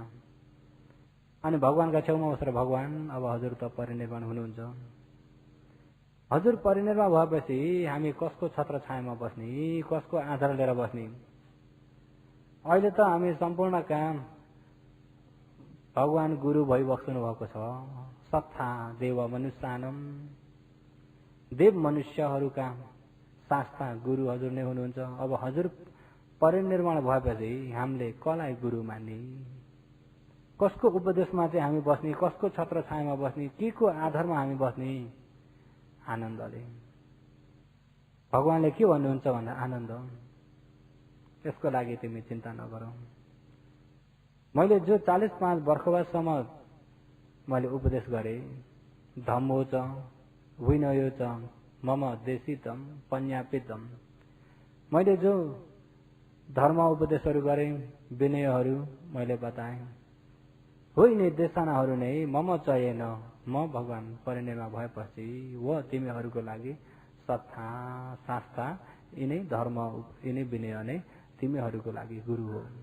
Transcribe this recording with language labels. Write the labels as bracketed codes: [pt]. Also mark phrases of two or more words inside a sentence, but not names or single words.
[ne] अनि भगवानका छेउमा बसेर भगवान अब हजुर त परिनिर्वाण हुनुहुन्छ, हजुर परिनिर्वाण भएपछि हामी कसको छत्र छायामा बस्ने, कसको आधार लिएर बस्ने? अहिले त हामी सम्पूर्ण काम भगवान गुरु भइबस्नु भएको छ। [pi] सत्ता देव मनुष्यानम, [ne] देव मनुष्यहरूका शास्ता गुरु हजुर नै हुनुहुन्छ। अब हजुर परिनिर्वाण भएपछि हामीले कसलाई गुरु मान्ने, कसको उपदेशमा चाहिँ हामी बस्ने, कसको छत्र छायामा बस्ने, के को आधारमा हामी बस्ने? आनन्दले। भगवानले के भन्नुहुन्छ भन्दा आनन्द, त्यसको लागि तिमी चिन्ता नगरौ। मैले जो 45 वर्षसम्म मैले उपदेश गरेँ, [pi] धम्मो च विनयो च मम देशितम पन्यापितम, [ne] मैले जो धर्म उपदेशहरू गरेँ, विनयहरू मैले बताएँ, हो यिनी देशनाहरू नै [pi] मम चयेन, [ne] म भगवान परिनिर्वाण भएपछि वो तिमीहरूको लागि सत्ता शास्त्र यिनै धर्म यिनै विनय नै तिमीहरूको लागि गुरु हो।